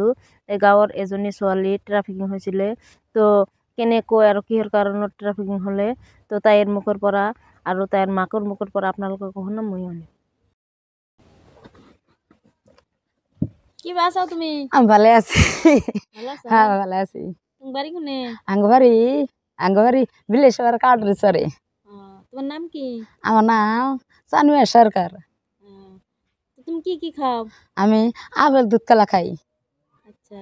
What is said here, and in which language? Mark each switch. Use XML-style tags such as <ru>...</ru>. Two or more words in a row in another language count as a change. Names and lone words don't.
<as>এই গাঁৱৰ এজনী ছোৱালী ট্ৰাফিকিং হৈছিলে। তো কেনেকৈ আৰু কিহৰ কাৰণত ট্ৰাফিকিং হ'লে, তো তাইৰ মুখৰ পৰা আৰু তাইৰ মাকৰ মুখৰ পৰা আপোনালোকে শুনাম মই শুনিম।</as> <bn>কি আছা তুমি? আমি ভালে আছি। ভালো আছা? হ্যাঁ ভালে আছি। তোমার বাড়ি কোনে? আঙ্গবাড়ি বিলেশ্বর কাটরিসরে। তোমার নাম কি? আমার নাম সানুয়া সরকার। তো তুমি কি খাও? আমি আপেল দুধ কলা খাই। আচ্ছা,</bn>